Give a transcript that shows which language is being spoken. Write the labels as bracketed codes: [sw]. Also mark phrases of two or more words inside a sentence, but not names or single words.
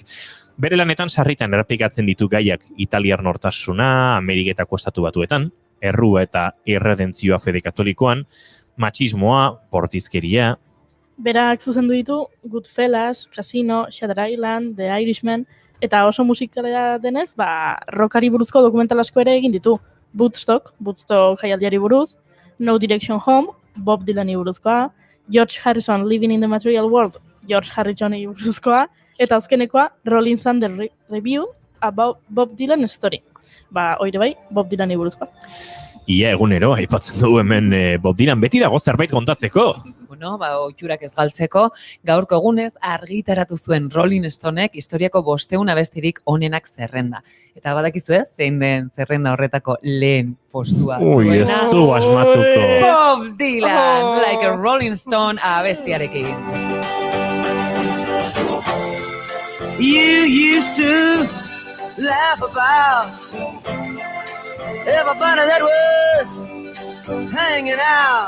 [eu] Bere lanetan sarritan errepikatzen ditu gaiak italiar nortasuna, Ameriketako estatu batuetan, errua eta erredentzioa fede katolikoan, matxismoa, bortizkeria. Berak zuzendu ditu Goodfellas, Casino, Shutter Island, The Irishman, eta oso musikalea denez, rockari buruzko dokumental asko ere egin ditu. Woodstock jaialdiari buruz, No Direction Home, Bob Dylani buruzkoa, George Harrison Living in the Material World, George Harrisoni buruzkoa, eta azkenekoa Rolling Thunder Review about Bob Dylan Story. Oire bai, Bob Dylani buruzkoa. Ia egunero, aipatzen dugu hemen Bob Dylan beti dago zerbait kontatzeko. Bueno, ohiurak ez galtzeko, gaurko egunez argitaratu zuen Rolling Stonek historiako 500 abestirik onenak zerrenda. Eta badakizue, zein den zerrenda horretako lehen postua. Ui, ez zu asmatuko. Bob Dylan, like a Rolling Stone abestiarekin. [en] You used to laugh about everybody that was hanging out.